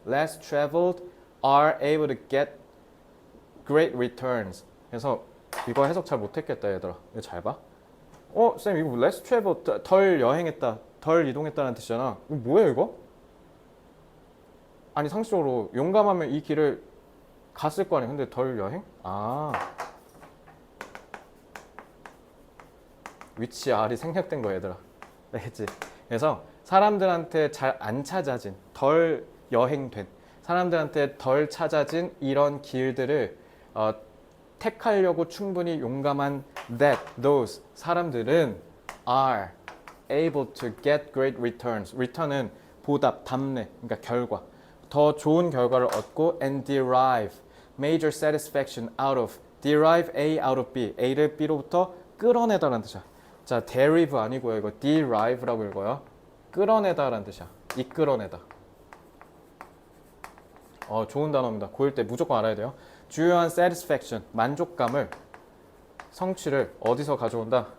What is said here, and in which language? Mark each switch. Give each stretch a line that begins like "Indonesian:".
English: less traveled are able to get great returns.
Korean: 그래서 이거 해석 잘 못했겠다 얘들아. 이거 잘 봐. 쌤 이거
English: less traveled
Korean: 덜 여행했다, 덜 이동했다는 뜻이잖아. 이거 뭐예요 이거? 아니 상식적으로 용감하면 이 길을 갔을 거 아니야. 근데 덜 여행? 위치 R이 생략된 거 얘들아. 알겠지? 그래서 사람들한테 잘 안 찾아진, 덜 여행된, 사람들한테 덜 찾아진 이런 길들을 택하려고 충분히 용감한 those 사람들은
English: are able to get great returns.
Korean: return은 보답, 답례, 그러니까 결과. 더 좋은 결과를 얻고
English: and derive major satisfaction out of. derive A out of B.
Korean: A를 B로부터 끌어내다라는 뜻이야. 자, derive 아니고요. 이거 derive라고 읽어요. 끌어내다라는 뜻이야. 이끌어내다. 좋은 단어입니다. 고1 때 무조건 알아야 돼요. 주요한 satisfaction, 만족감을, 성취를 어디서 가져온다?